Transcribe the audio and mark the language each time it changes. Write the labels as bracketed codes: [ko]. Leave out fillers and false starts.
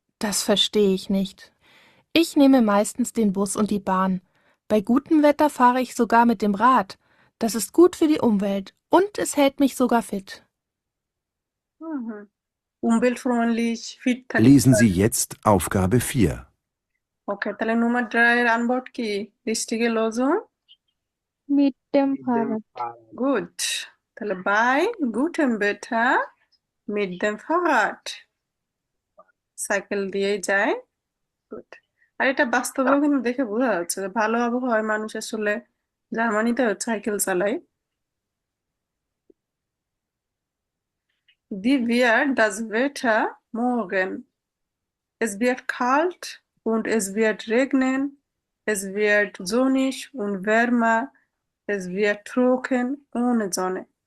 [de] Das verstehe ich nicht. Ich nehme meistens den Bus und die Bahn. Bei gutem Wetter fahre ich sogar mit dem Rad. Das ist gut für die Umwelt und es hält mich sogar fit. Umweltfreundlich, fit Lesen Sie jetzt Aufgabe 4. [bn] ওকে, তাহলে Nummer 3 এর Antwort কি? [de] Richtige Lösung? Mit dem Mit dem Fahrrad. Fahrrad. Gut. তাহলে bei gutem Wetter mit dem Fahrrad, [bn] cycle দিয়েই যায়। Good. আর এটা বাস্তবেও কিন্তু দেখে বোঝা যাচ্ছে যে ভালো আবহাওয়ায় মানুষ আসলে জার্মানিতে সাইকেল চালায়। [de] Wie wird das Wetter morgen? Es wird kalt und es wird regnen. Es wird sonnig und wärmer. Es wird trocken ohne Sonne.